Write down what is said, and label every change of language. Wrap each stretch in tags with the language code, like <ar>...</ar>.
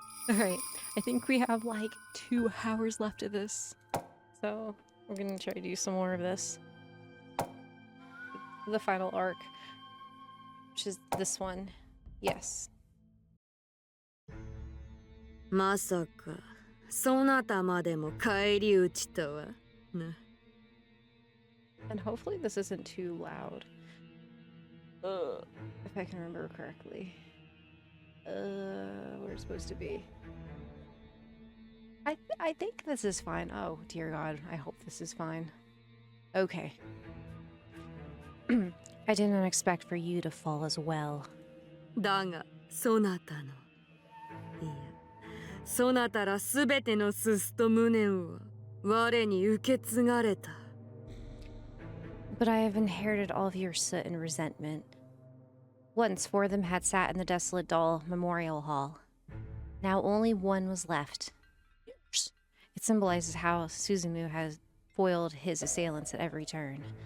<en>Alright, I think we have like 2 hours left of this. So we're gonna try to do some more of this. The final arc, which is this one. Yes.</en> <ja>まさかそなたまでも返り討ちとはな。</ja> <en>And hopefully this isn't too loud. If I can remember correctly. Where it's supposed to be. I think this is fine. Oh, dear God. I hope this is fine. Okay. I didn't expect for you to fall as well.</en> <ja>だがそなたのいやそなたらすべてのススと無念は我に受け継がれた。</ja> <en>But I have inherited all of your soot and resentment. Once 4 of them had sat in the desolate doll memorial hall. Now only one was left. It symbolizes how Suzumu has foiled his assailants at every turn.</en>